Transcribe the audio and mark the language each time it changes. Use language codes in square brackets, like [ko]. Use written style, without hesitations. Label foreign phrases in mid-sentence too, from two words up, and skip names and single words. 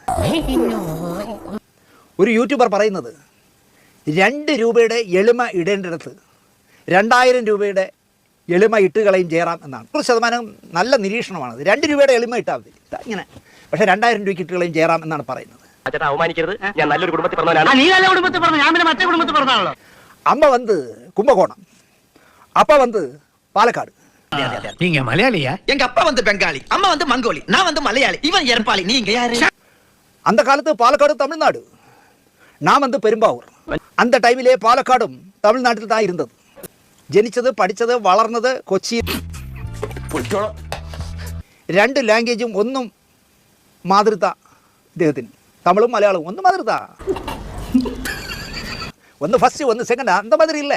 [ml] ഒരു യൂട്യൂബർ പറയുന്നത് 2 രൂപയുടെ എളിമ ഇടേണ്ടിടത്ത് 2000 രൂപയുടെ എളിമ ഇട്ടുകളയും ജയറാം എന്നാണ്. 100% നല്ല നിരീക്ഷണമാണ്. 2 രൂപയുടെ എളിമ ഇട്ടാൽ മതി ഇങ്ങനെ, പക്ഷേ 2000 രൂപയ്ക്ക് ഇട്ടുകളയും ജയറാം എന്നാണ് പറയുന്നത്. ഞാൻ നല്ലൊരു കുടുംബത്തിൽ പറഞ്ഞാൽ നീ നല്ല കുടുംബത്തിൽ പറഞ്ഞു, ഞാൻ പിന്നെ മറ്റേ കുടുംബത്തിൽ പറഞ്ഞാണല്ലോ. അമ്മ വന്ന് കുംഭകോണം, അപ്പ വന്ന് പാലക്കാട്. [ta] நீங்க மலையாளியா? எங்க அப்பா வந்து பெங்காலி, அம்மா வந்து மங்கோலி, நான் வந்து மலையாளி, இவன் எரப்பாளி, நீங்க யாரு? அந்த காலத்து பாலக்காடு தமிழ்நாடு, நான் வந்து பெரும்பாவூர். அந்த டைமிலே பாலக்காடும் തമിഴ്നാട്ടിൽ தான் ഇരുന്നത്. [ml] ജനിച്ചത് പഠിച്ചത് വളർന്നത് കൊച്ചിയിൽ. 2 ലാംഗ്വേജും ഒന്നും മാതൃത ഇദ്ദേഹത്തിന്, തമിഴും മലയാളവും ഒന്നും മാതൃത, ഒന്ന് ഫസ്റ്റ് ഒന്ന് സെക്കൻഡ്, [ta] அந்த மாதிரி இல்லே.